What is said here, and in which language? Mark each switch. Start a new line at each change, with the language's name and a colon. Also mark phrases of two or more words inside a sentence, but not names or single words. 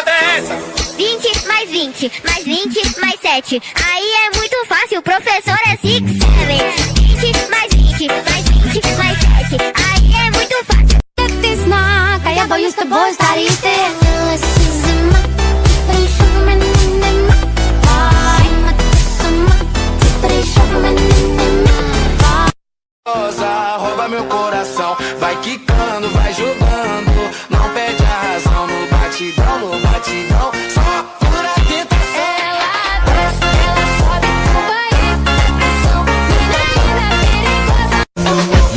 Portuguese: essa? 20 mais 20, mais 20, mais 7. Aí é muito fácil, o professor é 6, 7. 20 mais 20, mais 20, mais 7. Aí é muito fácil.
Russian: Ты знак, а я боюсь с тобой стареть.
Portuguese: Rouba meu coração, vai quicando, vai jogando. Não perde a razão no batidão, no batidão. Só pura tentação. Ela desce, ela sobe, vai na pressão. Menina perigosa.